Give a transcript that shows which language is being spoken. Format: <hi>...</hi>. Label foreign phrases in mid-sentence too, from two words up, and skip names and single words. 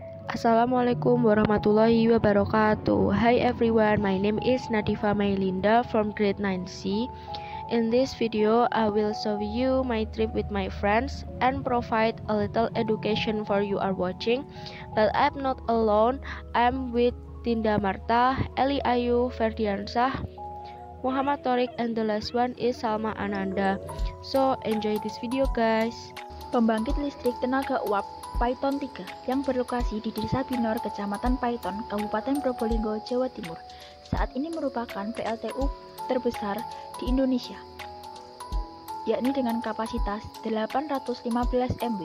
<ar>السلام عليكم ورحمة الله وبركاته.</ar> <en>Hi everyone, my name is Nadifa Mailinda from grade 9C. In this video, I will show you my trip with my friends and provide a little education for you are watching. But I'm not alone, I'm with Tinda Marta, Eli Ayu, Ferdiansah, Muhammad Torik, and the last one is Salma Ananda. So enjoy this video guys.</en> <id>Pembangkit listrik tenaga uap Paiton 3 yang berlokasi di Desa Binor, Kecamatan Paiton, Kabupaten Probolinggo, Jawa Timur, saat ini merupakan PLTU terbesar di Indonesia, yakni dengan kapasitas 815 MW.</id>